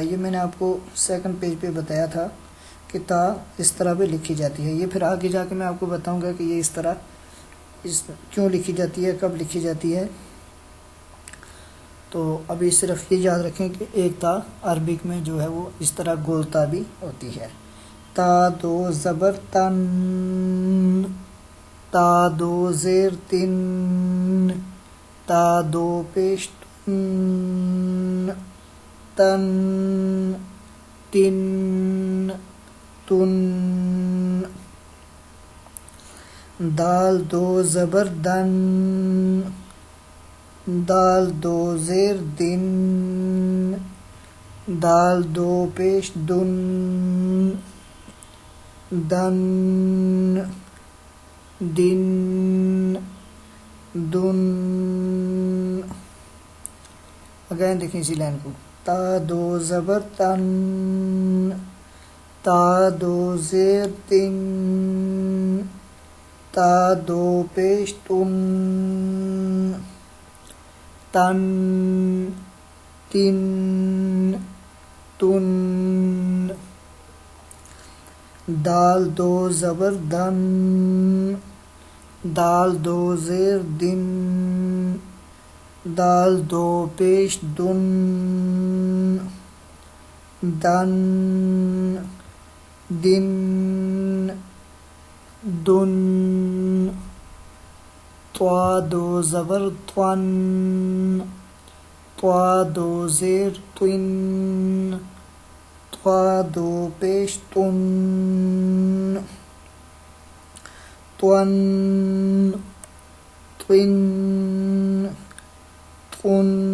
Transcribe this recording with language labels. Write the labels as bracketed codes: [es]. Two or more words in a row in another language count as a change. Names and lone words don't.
[ur] یہ میں نے آپ کو سیکنڈ پیج پہ بتایا تھا کہ تا اس طرح بھی لکھی جاتی ہے. یہ پھر آگے جا کے میں آپ کو بتاؤں گا کہ یہ اس طرح کیوں لکھی جاتی ہے، کب لکھی جاتی ہے. تو ابھی صرف یہ یاد رکھیں کہ ایک تا عربک میں جو ہے وہ اس طرح گول تا بھی ہوتی ہے. تا دو زبر تن، تا دو زیر تن، تا دو پیش تن، تن تن تن. دال دو زبر دن، دال دو زیر دن، دال دو پیش دن، دن دن دن. اگین دیکھیں اسی لائن کو. تا دو زبر تن، تا دو زیر تن، تا دو پیش تن، تن تن تن. دال دو زبر دن، دال دو زیر دن، دال دو پیش دن، دن دن دن. طا دو زبر طن، طا دو زیر طن، طا دو پیش طن، طن طن طن.